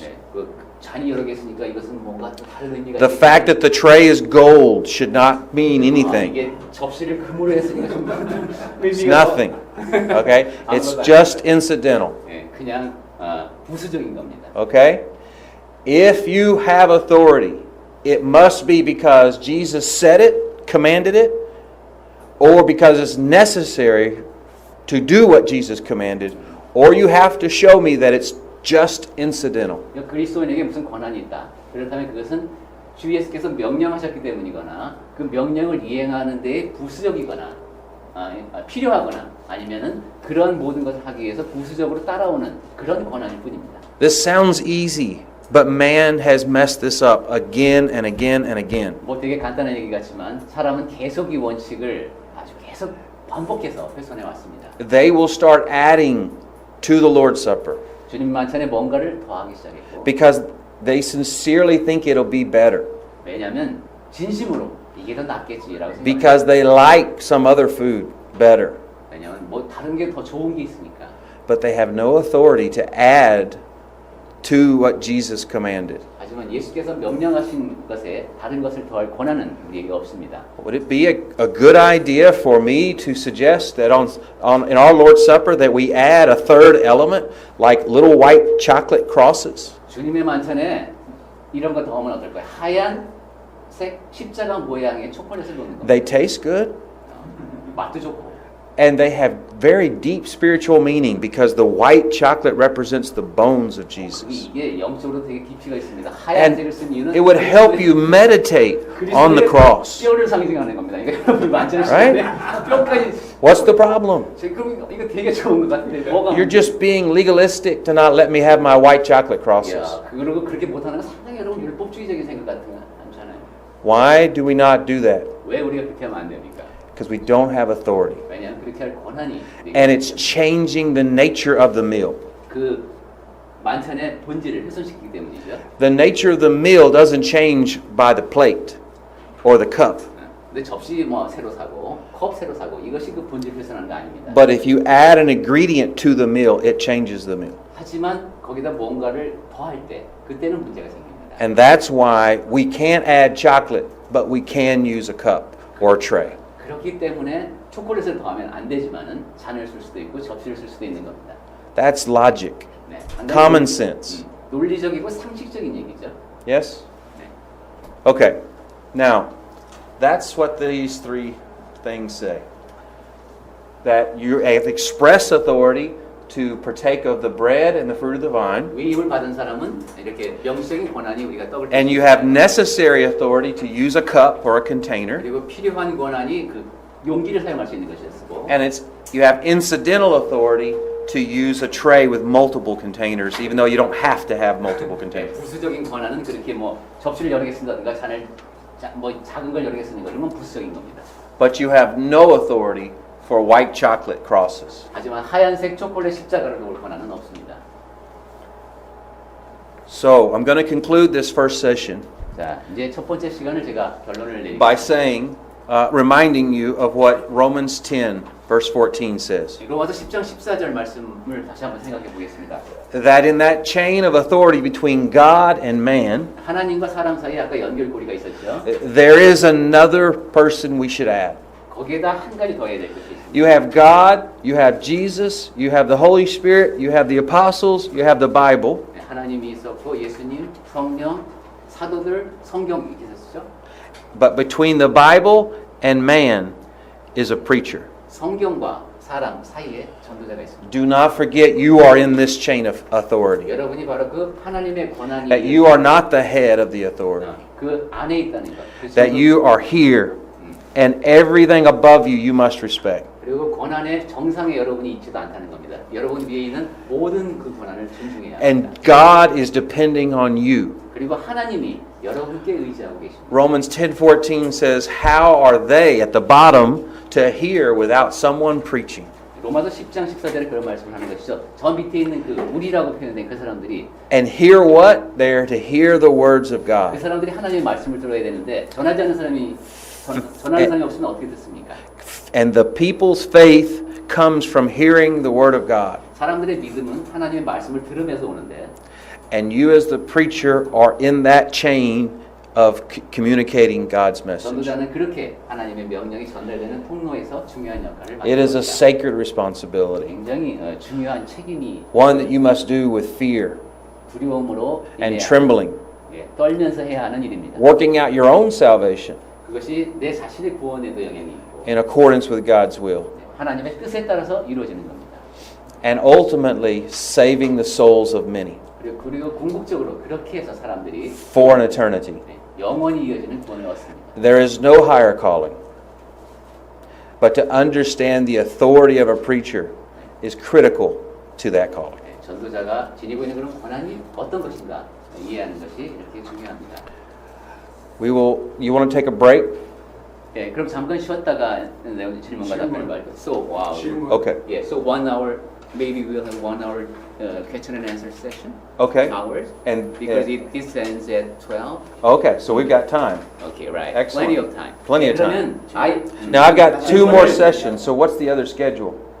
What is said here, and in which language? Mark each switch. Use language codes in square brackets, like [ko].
[ko] 네, 그 잔이 여러 개 있으니까 이것은 뭔가 또 다른 의미가 [en] The fact that the tray is gold should not mean anything. [ko] 이게 접시를 금으로 했으니까 좀 [en] It's [ko] 의미가 [en] nothing. Okay? It's just incidental. [ko] 네, 그냥 부수적인 겁니다. [en] Okay? If you have authority, it must be because Jesus said it, commanded it, or because it's necessary to do what Jesus commanded, or you have to show me that it's just incidental. [ko] 그러니까 그리스도인에게 무슨 권한이 있다. 그렇다면 그것은 주 예수께서 명령하셨기 때문이거나 그 명령을 이행하는 데에 부수적이거나 필요하거나 아니면은 그런 모든 것을 하기 위해서 부수적으로 따라오는 그런 권한일 뿐입니다. [en] This sounds easy, but man has messed this up again and again and again. [ko] 뭐 되게 간단한 얘기 같지만 사람은 계속 이 원칙을 아주 계속 반복해서 훼손해 왔습니다. [en] They will start adding to the Lord's Supper [ko] 주님 만찬에 뭔가를 더하기 시작했고 [en] because they sincerely think it'll be better, [ko] 왜냐하면 진심으로 이게 더 낫겠지라고 생각합니다. [en] because they like some other food better. [ko] 왜냐하면 뭐 다른 게 더 좋은 게 있으니까. [en] But they have no authority to add to what Jesus commanded. [ko] 하지만 예수께서 명령하신 것에 다른 것을 더할 권한은 우리에게 없습니다. [en] Would it be a good idea for me to suggest that in our Lord's Supper that we add a third element, like little white chocolate crosses? [ko] 주님의 만찬에 이런 거 더하면 어떨까요? 하얀색 십자가 모양의 초콜릿을 넣는 겁니다. [en] They taste good, [ko] 맛도 좋고 [en] and they have very deep spiritual meaning because the white chocolate represents the bones of Jesus. [ko] 이게 영적으로 되게 깊이가 있습니다. [en] And [ko] 하얀색을 쓴 이유는 [en] it would help you meditate on the cross. [ko] 뼈를 상징하는 겁니다. 이거 여러분 만찬을 [en] Right? [ko] 시는데 뼈까지 [en] What's the problem? [ko] 그럼 이거 되게 좋은 것 같은데 뭐가 [en] You're just being legalistic to not let me have my white chocolate crosses. [ko] 야, 그러고 그렇게 못하는 건 상당히 여러분 율법주의적인 생각 같은 거 않잖아요. [en] Why do we not do that? [ko] 왜 우리가 그렇게 하면 안 됩니까? [en] Because we don't have authority. [ko] 왜냐하면 그렇게 할 권한이 [en] And it's changing the nature of the meal. [ko] 그 만찬의 본질을 훼손시키기 때문이죠. [en] The nature of the meal doesn't change by the plate or the cup. [ko] 근데 접시 뭐 새로 사고 컵 새로 사고 이것이 그 본질 훼손하는 거 아닙니다. [en] But if you add an ingredient to the meal, it changes the meal. [ko] 하지만 거기다 뭔가를 더할 때 그때는 문제가 생깁니다. [en] And that's why we can't add chocolate, but we can use a cup or a tray. [ko] 그렇기 때문에 초콜릿을 더하면 안 되지만은 잔을 쓸 수도 있고 접시를 쓸 수도 있는 겁니다. [en] That's logic, [ko] 네, [en] common sense. [ko] 논리적이고 상식적인 얘기죠. [en] Yes? [ko] 네. [en] Okay. Now, that's what these three things say. That you have express authority to partake of the bread and the fruit of the vine, [ko] 위임을 받은 사람은 이렇게 명시적인 권한이 우리가 떡을 [en] and you have necessary authority to use a cup or a container, [ko] 그리고 필요한 권한이 그 용기를 사용할 수 있는 것이었고 [en] and you have incidental authority to use a tray with multiple containers, even though you don't have to have multiple containers. [ko] 부수적인 권한은 그렇게 뭐 접시를 여러 개 쓴다든가 잔을 뭐 작은 걸 여러 개 쓰는 거 그러면 부수적인 겁니다. [en] But you have no authority for white chocolate crosses. [ko] 하지만 하얀색 초콜릿 십자가를 놓을 권한은 없습니다. [en] So, I'm going to conclude this first session [ko] 자, 이제 첫 번째 시간을 제가 결론을 내리겠습니다. [en] by saying, reminding you of what Romans 10, verse 14 says. [ko] 로마서 10장 14절 말씀을 다시 한번 생각해 보겠습니다. [en] That in that chain of authority between God and man, [ko] 하나님과 사람 사이에 아까 연결고리가 있었죠. [en] there is another person we should add. [ko] 거기에다 한 가지 더 해야 될 것이 있습니다. [en] You have God, you have Jesus, you have the Holy Spirit, you have the apostles, you have the Bible. [ko] 네, 하나님이 있었고 예수님, 성령, 사도들, 성경 이렇게 있었죠. [en] But between the Bible and man is a preacher. [ko] 성경과 사람 사이에 전도자가 있습니다. [en] Do not forget you are in this chain of authority. [ko] 여러분이 바로 그 하나님의 권한이 [en] That you are not the head of the authority. [ko] 그 안에 있다는 것. 그 [en] That you are here and everything above you must respect. [ko] 그리고 권한의 정상에 여러분이 있지도 않다는 겁니다. 여러분 위에 있는 모든 그 권한을 존중해야 합니다. [en] And God is depending on you. [ko] 그리고 하나님이 여러분께 의지하고 계십니다. [en] Romans 10:14 says, "How are they at the bottom to hear without someone preaching?" [ko] 로마서 10장 14절에 그런 말씀을 하는 것이죠. 저 밑에 있는 그 우리라고 표현된 그 사람들이 [en] And hear what? They are to hear the words of 그 God. [ko] 사람들이 하나님의 말씀을 들어야 되는데 전하지 않는 사람이 전하는 사람이 없으면 어떻게 듣습니까? [en] And the people's faith comes from hearing the word of God. [ko] 사람들의 믿음은 하나님의 말씀을 들으면서 오는데 [en] And you as the preacher are in that chain of communicating God's message. [ko] 전도자는 그렇게 하나님의 명령이 전달되는 통로에서 중요한 역할을 [en] It is a [ko] 맡고 있다. [en] sacred responsibility, [ko] 굉장히 중요한 책임이 [en] one that you must do with fear [ko] 두려움으로 [en] and [ko] 임해야 [en] trembling, [ko] 예, 떨면서 해야 하는 일입니다. [en] working out your own salvation [ko] 그것이 내 자신의 구원에도 영향이 있고 [en] in accordance with God's will, [ko] 하나님의 뜻에 따라서 이루어지는 겁니다. [en] and ultimately saving the souls of many [ko] 그리고 궁극적으로 그렇게 해서 사람들이 [en] for an eternity. [ko] 영원히 이어지는 구원을 얻습니다. [en] There is no higher calling, but to understand the authority of a preacher is critical to that calling. [ko] 전도자가 지니고 있는 그런 권한이 어떤 것인가 이해하는 것이 이렇게 중요합니다. [en] You want to take a break? [ko] 예, 그럼 잠깐 쉬었다가 질문과 답변을 말고. [en] So, wow. Okay. Yeah, so 1 hour, maybe we'll have 1 hour question and answer session. Okay. Hours. And Because this ends at 12. okay, so we've got time. Okay, right. Excellent. Plenty of time. Plenty of time. [ko] 그러면 [en] Now I've got 2 more sessions, so what's the other schedule?